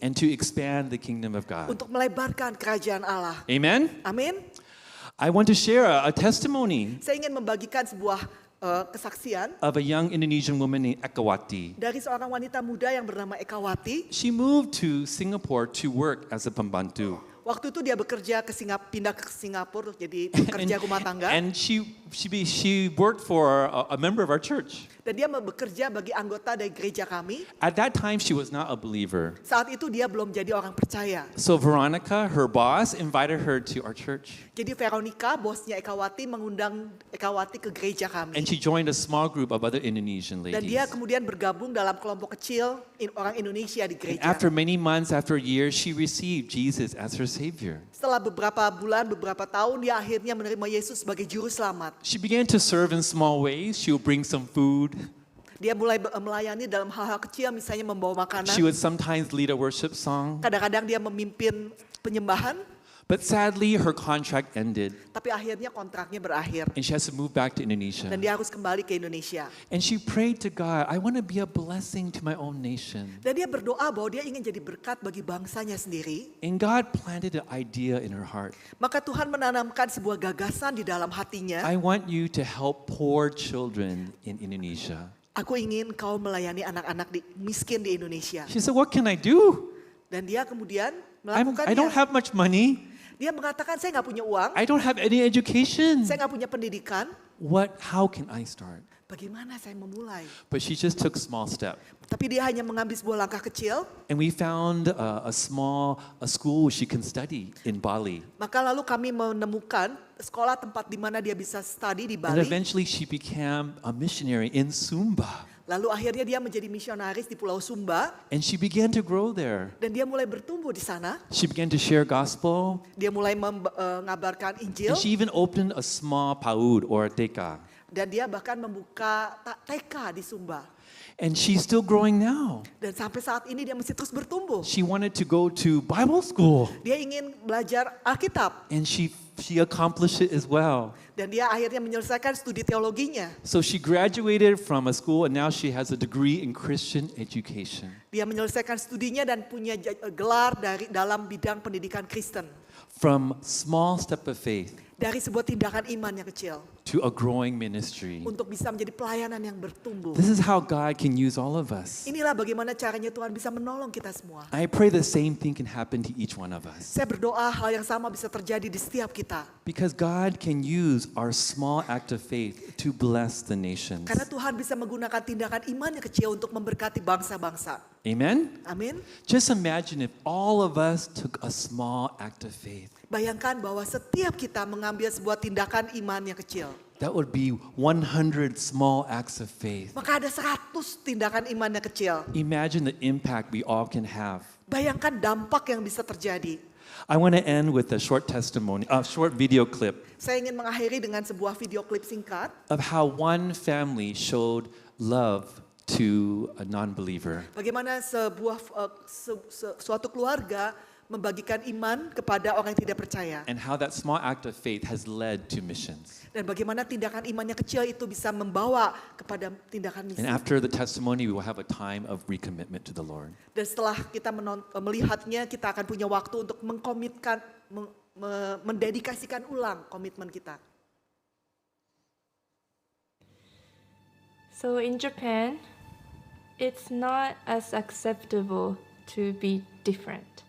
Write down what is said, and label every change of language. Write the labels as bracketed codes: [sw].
[en] and to expand the kingdom of God. [id] Untuk melebarkan kerajaan Allah. [en] Amen? [id] Amin. [en] I want to share a testimony [id] Saya ingin membagikan sebuah kesaksian [en] of a young Indonesian woman named Ekawati. [id] dari seorang wanita muda yang bernama Ekawati. [en] She moved to Singapore to work as a pembantu. [id] Waktu itu dia bekerja pindah ke Singapura untuk jadi pekerja rumah tangga. [en] And she worked for a member of our church. [id] Dan dia bekerja bagi anggota dari gereja kami. [en] At that time, she was not a believer. [id] Saat itu dia belum jadi orang percaya. [en] So Veronica, her boss, invited her to our church. [id] Jadi Veronica, bosnya Ekawati, mengundang Ekawati ke gereja kami. [en] And she joined a small group of other Indonesian [id] Dan dia [en] ladies. [id] kemudian bergabung dalam kelompok kecil orang Indonesia di gereja. [en] after many months, after a year, she received Jesus as her Savior. [id] Setelah beberapa bulan, beberapa tahun, dia akhirnya menerima Yesus sebagai juru selamat. [en] She began to serve in small ways. She would bring some food. [id] Dia mulai melayani dalam hal-hal kecil, misalnya membawa makanan. [en] She would sometimes lead a worship song. [id] Kadang-kadang dia memimpin penyembahan, [en] But sadly, her contract ended. [id] tapi akhirnya kontraknya berakhir. [en] And she has to move back to Indonesia. [id] Dan dia harus kembali ke Indonesia. [en] And she prayed to God, I want to be a blessing to my own nation. [id] Dan dia berdoa bahwa dia ingin jadi berkat bagi bangsanya sendiri. [en] And God planted an idea in her heart. [id] Maka Tuhan menanamkan sebuah gagasan di dalam hatinya. [en] I want you to help poor children in Indonesia. [id] Aku ingin kau melayani anak-anak miskin di Indonesia. [en] She said, what can I do? [id] Dan dia kemudian [en] I don't [id] melakukannya. [en] have much money. [id] Dia mengatakan, saya nggak punya uang, [en] I don't have any education. [id] saya nggak punya pendidikan. [en] How can I start? [id] Bagaimana saya memulai? [en] But she just took small step. [id] Tapi dia hanya mengambil sebuah langkah kecil. [en] And we found a school she can study in Bali. [id] Maka lalu kami menemukan sekolah tempat di mana dia bisa study di [en] And eventually she became a missionary in Sumba. [id] Lalu akhirnya dia menjadi misionaris di Pulau Sumba. [en] And she began to grow there. [id] Dan dia mulai bertumbuh di sana. [en] She began to share gospel. [id] Dia mulai mengabarkan Injil. [en] And she even opened a small PAUD or TK. [id] Dan dia bahkan membuka TK di Sumba. [en] And she's still growing now. [id] Dan sampai saat ini dia masih terus bertumbuh. [en] She wanted to go to Bible school. [id] Dia ingin belajar Alkitab. [en] And she accomplished it as well. [id] Dan dia akhirnya menyelesaikan studi teologinya. [en] So she graduated from a school and now she has a degree in Christian education. [id] Dia menyelesaikan studinya dan punya gelar dalam bidang pendidikan Kristen. [en] From small step of faith [id] Dari sebuah tindakan iman yang kecil [en] to a growing ministry. [id] untuk bisa menjadi pelayanan yang bertumbuh. [en] This is how God can use all of us. [id] Inilah bagaimana caranya Tuhan bisa menolong kita semua. [en] I pray the same thing can happen to each one of us. [id] Saya berdoa hal yang sama bisa terjadi di setiap kita. [en] Because God can use our small act of faith to bless the nations. [id] Karena Tuhan bisa menggunakan tindakan iman yang kecil untuk memberkati bangsa-bangsa. [en] Amen? [id] Amin. [en] Just imagine if all of us took a small act of faith. [id] Bayangkan bahwa setiap kita mengambil sebuah tindakan iman yang kecil. [en] That would be 100 small acts of faith. [id] Maka ada 100 tindakan iman yang kecil. [en] Imagine the impact we all can have. [id] Bayangkan dampak yang bisa terjadi. [en] I want to end with a short testimony, a short video clip [id] Saya ingin mengakhiri dengan sebuah video klip singkat [en] of how one family showed love to a non-believer. [id] bagaimana suatu keluarga membagikan iman kepada orang yang tidak percaya. [en] And how that small act of faith has led to missions. [id] Dan bagaimana tindakan iman yang kecil itu bisa membawa kepada tindakan [en] And after the testimony, we will have a time of recommitment to the Lord. [id] Dan setelah kita melihatnya, kita akan punya waktu untuk mengkomitkan, mendedikasikan ulang komitmen kita. [en] So in Japan, it's not as acceptable to be different.